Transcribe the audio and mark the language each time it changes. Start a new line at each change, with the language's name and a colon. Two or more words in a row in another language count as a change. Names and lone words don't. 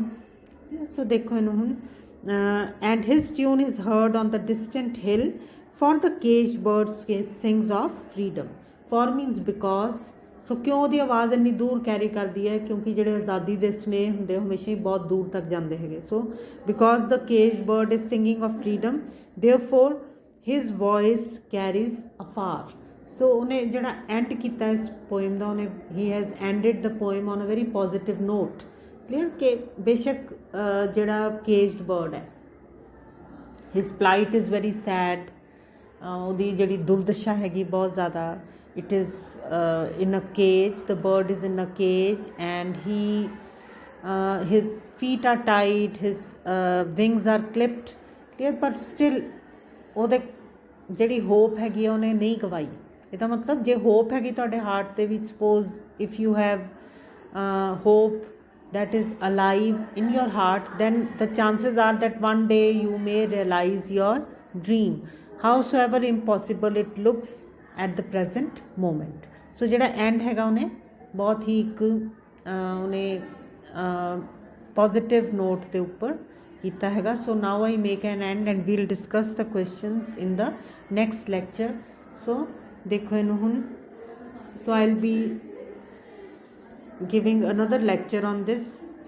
Punjabi: So ਦੇਖੋ ਇਹਨੂੰ ਹੁਣ,
English: and his tune is heard on the distant hill, for the caged bird sings of freedom. For means because.
Punjabi: ਸੋ ਕਿਉਂ ਉਹਦੀ ਆਵਾਜ਼ ਇੰਨੀ ਦੂਰ ਕੈਰੀ ਕਰਦੀ ਹੈ, ਕਿਉਂਕਿ ਜਿਹੜੇ ਆਜ਼ਾਦੀ ਦੇ ਸੁਨੇਹੇ ਹੁੰਦੇ ਹਮੇਸ਼ਾ ਹੀ ਬਹੁਤ ਦੂਰ ਤੱਕ ਜਾਂਦੇ ਹੈਗੇ.
English: so because the caged bird is singing of freedom, therefore his voice carries afar.
Punjabi: ਸੋ ਉਹਨੇ ਜਿਹੜਾ ਐਂਡ ਕੀਤਾ ਇਸ ਪੋਇਮ ਦਾ, ਉਹਨੇ
English: he has ended the poem on a very positive note.
Punjabi: ਕਲੀਅਰ ਕਿ ਬੇਸ਼ੱਕ ਜਿਹੜਾ
English: caged bird
Punjabi: ਹੈ,
English: his plight is very sad,
Punjabi: ਉਹਦੀ ਜਿਹੜੀ ਦੁਰਦਸ਼ਾ ਹੈਗੀ ਬਹੁਤ ਜ਼ਿਆਦਾ.
English: It is in a cage, the bird is in a cage, and his feet are tied, his wings are clipped. Clear. But still
Punjabi: ਉਹਦੇ ਜਿਹੜੀ ਹੋਪ ਹੈਗੀ ਆ ਉਹਨੇ ਨਹੀਂ ਗਵਾਈ. ਇਹਦਾ ਮਤਲਬ ਜੇ ਹੋਪ ਹੈਗੀ ਤੁਹਾਡੇ ਹਾਰਟ ਦੇ ਵਿੱਚ,
English: suppose if you have hope that is alive in your heart, then the chances are that one day you may realize your dream, howsoever impossible it looks at the present moment.
Punjabi: ਸੋ ਜਿਹੜਾ ਐਂਡ ਹੈਗਾ ਉਹਨੇ ਬਹੁਤ ਹੀ ਇੱਕ ਉਹਨੇ
English: positive note
Punjabi: ਦੇ ਉੱਪਰ ਕੀਤਾ ਹੈਗਾ.
English: so now I make an end and we'll discuss the questions in the next lecture.
Punjabi: ਸੋ ਦੇਖੋ ਇਹਨੂੰ ਹੁਣ.
English: so I will be giving another lecture on this